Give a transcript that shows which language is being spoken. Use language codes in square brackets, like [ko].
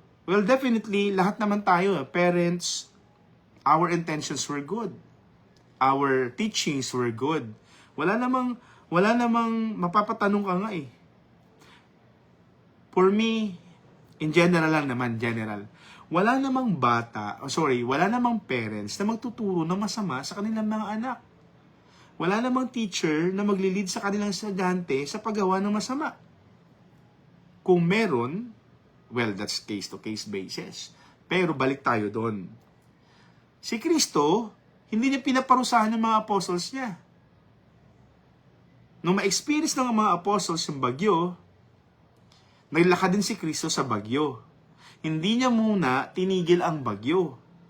[en] Well, definitely, [tl] lahat naman tayo, [en] parents, our intentions were good. Our teachings were good. [tl] Wala namang mapapatanong ka nga eh. For me, in general lang naman, wala namang wala namang parents na magtuturo ng masama sa kanilang mga anak. Wala namang teacher na maglilid sa kanilang estudyante sa paggawa ng masama. Kung meron, [en] well, that's case-to-case basis. [tl] Pero balik tayo doon. Si Kristo, hindi niya pinaparusahan ng mga apostles niya. Nung ma-experience ng mga apostles yung bagyo, naglakad din si Kristo sa bagyo. Hindi niya muna tinigil ang bagyo.